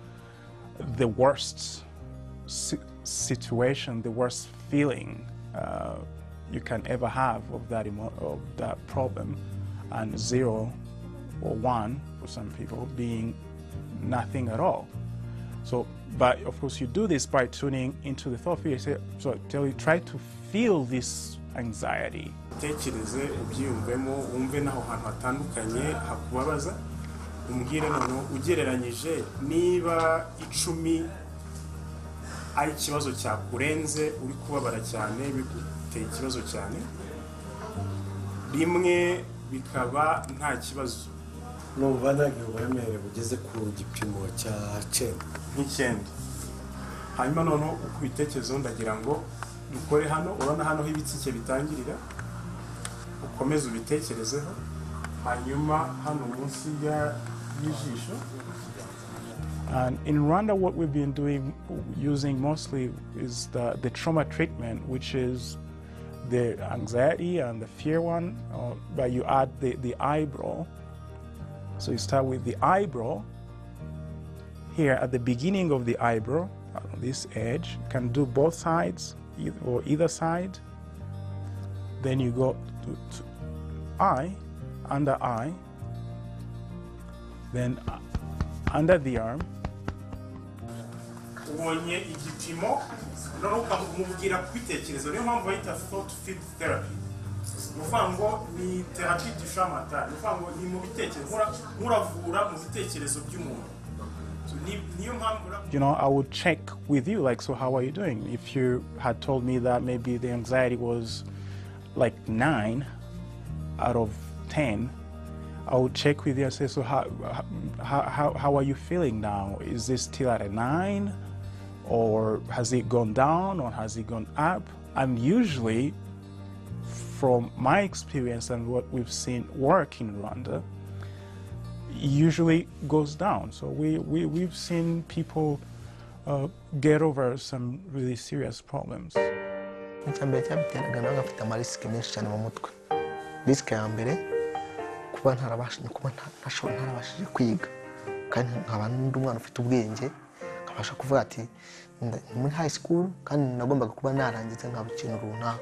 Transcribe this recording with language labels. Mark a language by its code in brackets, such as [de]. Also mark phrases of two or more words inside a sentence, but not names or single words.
[en] worst situation, the worst feeling you can ever have of that problem, and 0 or 1 for some people being nothing at all. So, but of course you do this by tuning into the thought field. So try to feel this anxiety [rw] tekereze ubyiyumvemo wumve naho hantu hatandukanye hakubabaza umbwire noneho ugereranyije niba 10 ari ikibazo cyakurenze uri kubabara cyane biguteye ikibazo cyane rimwe bikaba nta kibazo numva ntagiye uburemere bugeze ku gipimo cya 9 hanyuma noneho uko ubitekerezo ndagira ngo dukore hano urabona hano h'ibitsike bitangirira ukomeze ubitekerezeho hanyuma hano munsi y'ijisho. [en] And in Rwanda, what we've been doing, using mostly, is the trauma treatment, which is the anxiety and the fear one, but you add the eyebrow. So you start with the eyebrow. Here at the beginning of the eyebrow, on this edge, you can do both sides or either side. Then you go to eye, under eye, then under the arm. [rw] Ubonye igipimo noneho ukamubwira kwitekereza niyo mpamvu bayita [en] thought fit therapy. [rw] Uvuga ngo ni therapy du chamata, uvuga ngo ni mu bitekerezo muravura mu bitekerezo by'umuntu. [en] You know, I would check with you, like, so how are you doing? If you had told me that maybe the anxiety was like 9 out of 10, I would check with you and say, so how are you feeling now? Is this still at a 9? Or has it gone down, or has it gone up? And usually, from my experience and what we've seen work in Rwanda, usually goes down. So we've seen people get over some really serious problems. [rw] Icyambere cyabiteraga nawe afite amarisike menshi cyane mu mutwe. Risike ya mbere kuba ntarabashije kwiga kandi nkaba n'undi umwana ufite ubwenge nkabasha kuvuga ati muri [en] high school [rw] kandi nagombaga kuba narangiza nkaba ikintu runaka.